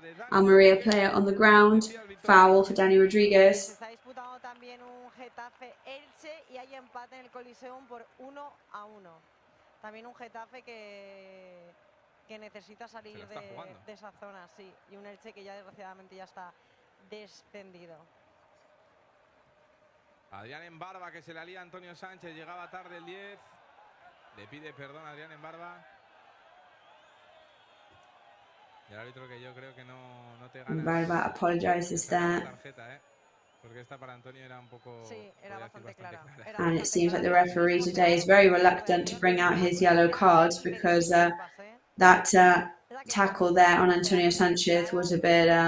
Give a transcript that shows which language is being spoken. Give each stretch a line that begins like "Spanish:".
English: Almería player on the ground. Foul for Dani Rodríguez.
Spanish: Se está disputando también un Getafe Elche y hay empate en el Coliseum por 1-1. También un Getafe que necesita salir de esa zona, sí. Y un Elche que ya desgraciadamente ya está descendido. Adrián en barba que se le alía a Antonio Sánchez. Llegaba tarde el 10. Le pide perdón a Adrián en barba. Y el árbitro que yo creo que no te gana.
English: Barba apologizes there.
Spanish: Porque esta para Antonio era un poco... Sí, era bastante clara.
English: And it seems like the referee today is very reluctant to bring out his yellow cards because that tackle there on Antonio Sanchez was a bit...